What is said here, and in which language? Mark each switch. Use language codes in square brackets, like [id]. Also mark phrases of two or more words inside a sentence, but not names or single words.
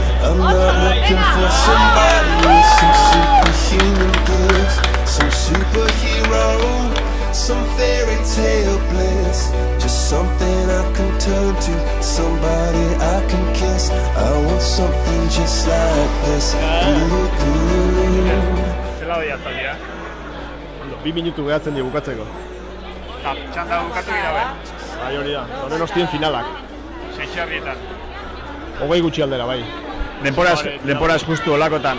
[en] some fairy tale bliss, just something I can turn to, somebody I can kiss. I want something just like this. [eu] Zela doia zaldia? 2 minutu gehatzen die bukatzeko. Txanda bukatu gira be? Bai, hori da, horren ostien finalak. 6 herrietan. 20 gutxi aldera, bai. Denporaz justu olakotan.